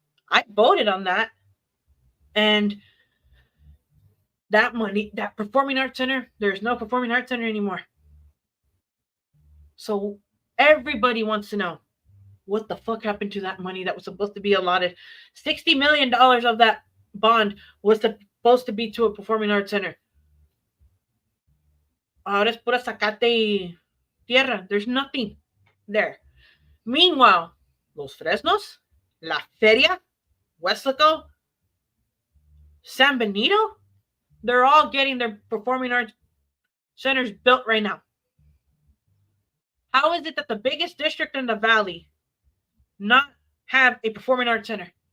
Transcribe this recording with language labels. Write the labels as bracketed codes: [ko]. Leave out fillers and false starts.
[en] I voted on that. And that money, that performing arts center, there's no performing arts center anymore. So everybody wants to know what the fuck happened to that money that was supposed to be allotted. $60 million of that bond was supposed to be to a performing arts center. [es] Ahora es pura zacate y tierra. [en] There's nothing there. Meanwhile, Los Fresnos, La Feria, Weslaco, San Benito, they're all getting their performing arts centers built right now. How is it that the biggest district in the valley not have a performing arts center?